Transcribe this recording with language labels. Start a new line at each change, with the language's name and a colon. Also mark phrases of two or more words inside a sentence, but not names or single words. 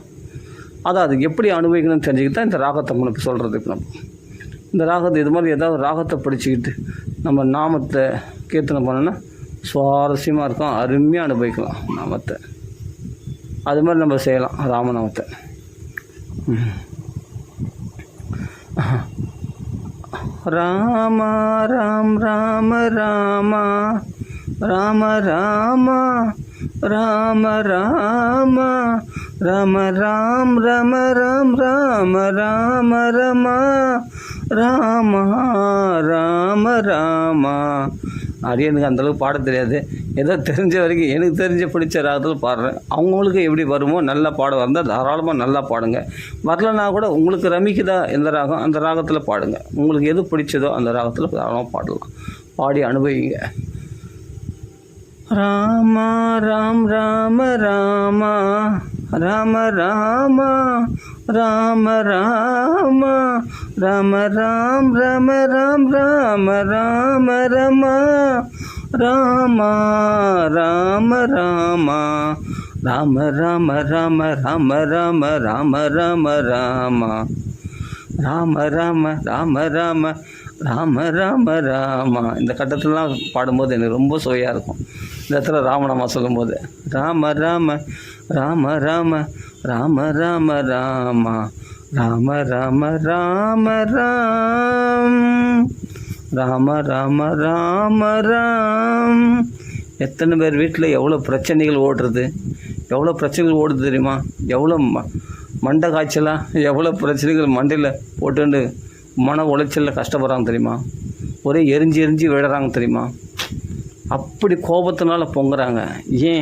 Tamil: அது எப்படி அனுபவிக்கணும்னு தெரிஞ்சுக்கிட்டா இந்த ராகத்தை நமக்கு சொல்கிறதுக்கு நம்ம இந்த ராகத்தை இது மாதிரி ஏதாவது ராகத்தை படிச்சுக்கிட்டு நம்ம நாமத்தை கீர்த்தனை பண்ணோன்னா சுவாரஸ்யமாக இருக்கும், அருமையாக அனுபவிக்கலாம் நாமத்தை. அது மாதிரி நம்ம செய்யலாம் ராமநாமத்தை. ராம ராம் ராம ராம ராம ராம ராம ராம ராம ராம் ரம ராம் ராம ராம ரம ராம ராம ராம. எனக்கு அந்தளவுக்கு பாட தெரியாது. ஏதோ தெரிஞ்ச வரைக்கும் எனக்கு தெரிஞ்ச பிடிச்ச ராகத்தில் பாடுறேன். அவங்களுக்கு எப்படி வருமோ நல்லா பாட வந்தால் தாராளமாக நல்லா பாடுங்க. வரலன்னா கூட உங்களுக்கு ரமிக்குதா எந்த ராகம் அந்த ராகத்தில் பாடுங்க. உங்களுக்கு எது பிடிச்சதோ அந்த ராகத்தில் தாராளமாக பாடலாம். பாடி அனுபவிங்க. ராம ராம் ராம ராம ராம ராம ராம ராம ராம ராம் ரம ராம் ராம ராம ரம ராம ராம ராம ராம ராம ராம ராம ராம ராம ராம ராம ராம ராம ராம ராம ராம ராம ராம. இந்த கட்டத்திலலாம் பாடும்போது எனக்கு ரொம்ப சுவையாக இருக்கும். இந்த இடத்துல ராமநாமா சொல்லும்போது ராம ராம ராம ராம ராம ராம ராம ராம ராம ராம ராம் ராம ராம ராம ராம். எத்தனை பேர் வீட்டில் எவ்வளோ பிரச்சனைகள் ஓடுது தெரியுமா? எவ்வளோ மண்டை காய்ச்சலாக எவ்வளோ பிரச்சனைகள் மண்டையில் போட்டுண்டு மன உளைச்சலில் கஷ்டப்படுறாங்க தெரியுமா? ஒரே எரிஞ்சு விழுறாங்க தெரியுமா? அப்படி கோபத்தினால பொங்குறாங்க. ஏன்?